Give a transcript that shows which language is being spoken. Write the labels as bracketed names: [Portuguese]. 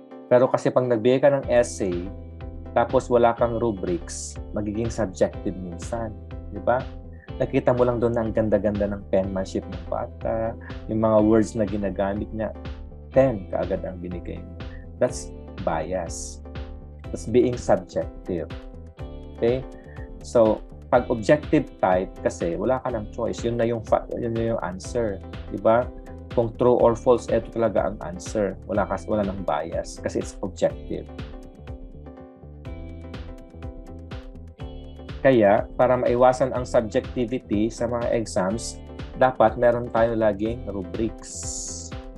[Filipino] Pero kasi pag nagbigay ka ng essay, tapos wala kang rubrics, magiging subjective minsan. Di ba? Nakita mo lang doon ang ganda-ganda ng penmanship ng bata, yung mga words na ginagamit niya. 10 kaagad ang binigay mo. [English] That's bias. That's being subjective. [Filipino] Okay? So, pag objective type, kasi wala ka ng choice. Yun na yung answer. Diba? Kung true or false, ito talaga ang answer. Wala ng bias kasi [English] it's objective. [Filipino] Kaya, para maiwasan ang subjectivity sa mga exams, dapat meron tayo laging rubrics.